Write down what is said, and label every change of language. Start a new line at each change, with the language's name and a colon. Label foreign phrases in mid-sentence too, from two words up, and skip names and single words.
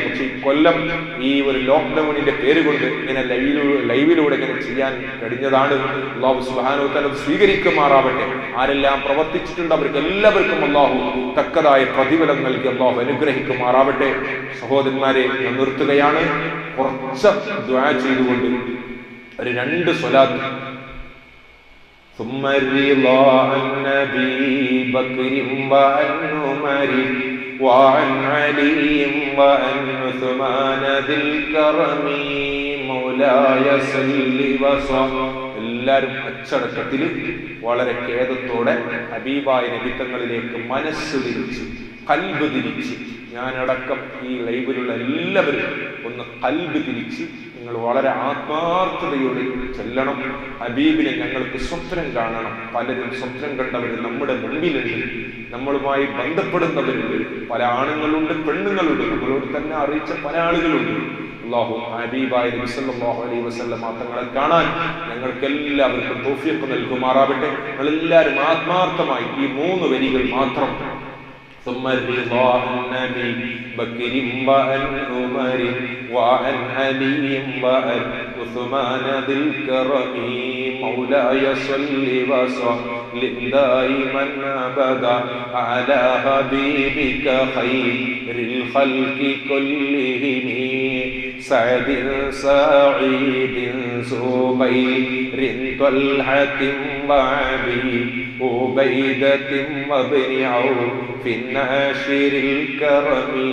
Malayalam: പക്ഷെ ഈ കൊല്ലം ഈ ഒരു ലോക്ക്ഡൌണിന്റെ പേര് കൊണ്ട് ഇങ്ങനെ ലൈവിലൂടെ ഇങ്ങനെ ചെയ്യാൻ കഴിഞ്ഞതാണ്.
Arabic: الله سبحانه وتعالى
Malayalam: സ്വീകരിക്കുമാറാവട്ടെ. ആരെല്ലാം പ്രവർത്തിച്ചിട്ടുണ്ട് അവർക്ക് എല്ലാവർക്കും അല്ലാഹു തക്കതായ പ്രതിഫലം നൽകി അല്ലാഹു അനുഗ്രഹിക്കുമാറാവട്ടെ. സഹോദരന്മാരെ, ഞാൻ നിർത്തുകയാണ്. കുറച്ച് ദുആ ചെയ്തുകൊണ്ട് ഒരു 2 സ്വലാത്ത്.
Arabic: ثم الرضا عن نبي بكر وعن عمر وعن علي وعن عثمان ذي الكرم مولاي صل وسلم.
Malayalam: എല്ലാവരും അച്ചടക്കത്തിൽ വളരെ ഖേദത്തോടെ ഹബീബായ നബി തങ്ങളിലേക്ക് മനസ്സ് തിരിച്ച് കൽബ് തിരിച്ച്, ഞാനടക്കം ഈ ലൈവിലുള്ള എല്ലാവരും ഒന്ന് കൽബ് തിരിച്ച് നിങ്ങൾ വളരെ ആത്മാർത്ഥതയോടെ ചെല്ലണം. ഹബീബിനെ ഞങ്ങൾക്ക് സ്വപ്നം കാണണം. പലരും സ്വപ്നം കണ്ടവർ നമ്മുടെ മുമ്പിലുണ്ട്, നമ്മളുമായി ബന്ധപ്പെടുന്നവരുണ്ട്. പല ആണുങ്ങളുണ്ട്, പെണ്ണുങ്ങളുണ്ട്, നമ്മളോട് തന്നെ അറിയിച്ച പല ആളുകളുണ്ട്. അല്ലാഹു ഹബീബായ നബി
Arabic: صلى الله عليه وسلم
Malayalam: തങ്ങളെ കാണാൻ ഞങ്ങൾക്ക് എല്ലാവർക്കും തൗഫീഖ് നൽകുമാറാവട്ടെ. നമ്മളെല്ലാവരും ആത്മാർത്ഥമായി ഈ 3 വരികൾ മാത്രം.
Arabic: ثم الرضا عن نبي بكر وعن عمر وعن علي وعن عثمان ذي الكرم مولاي صل وسلم دائما ابدا على حبيبك خير الخلق كلهم سعد سعيد زبير طلحة وأبي عبيدة وابن عوف الناشر الكرم